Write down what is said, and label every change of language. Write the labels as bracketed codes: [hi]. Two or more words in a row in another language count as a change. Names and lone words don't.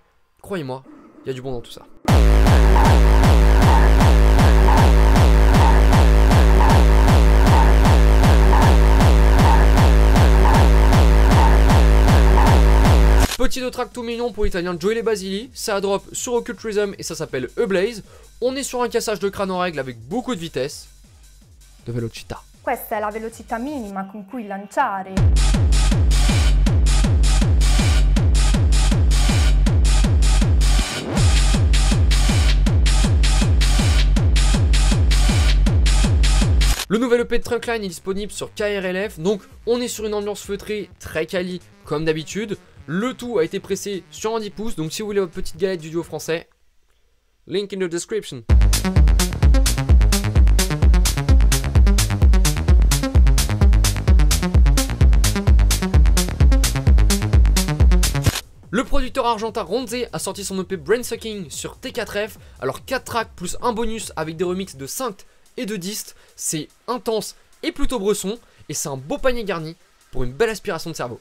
[fr] Croyez-moi, il y a du bon dans tout ça. Petit deux track tout mignon pour l'italien Joey Basili, ça drop sur Occult Rhythm et ça s'appelle A Blaze. On est sur un cassage de crâne en règle avec beaucoup de vitesse. [it] De velocità. Questa è la velocità minima con cui lanciare. [fr] Le nouvel EP de Trunkline est disponible sur KRLF, donc on est sur une ambiance feutrée, très quali comme d'habitude. Le tout a été pressé sur un 10 pouces, donc si vous voulez votre petite galette du duo français, [en] link in the description. [fr] Le producteur argentin Ronze a sorti son EP Brainsucking sur T4F, alors 4 tracks plus un bonus avec des remixes de synth et de dist, c'est intense et plutôt bresson, et c'est un beau panier garni pour une belle aspiration de cerveau.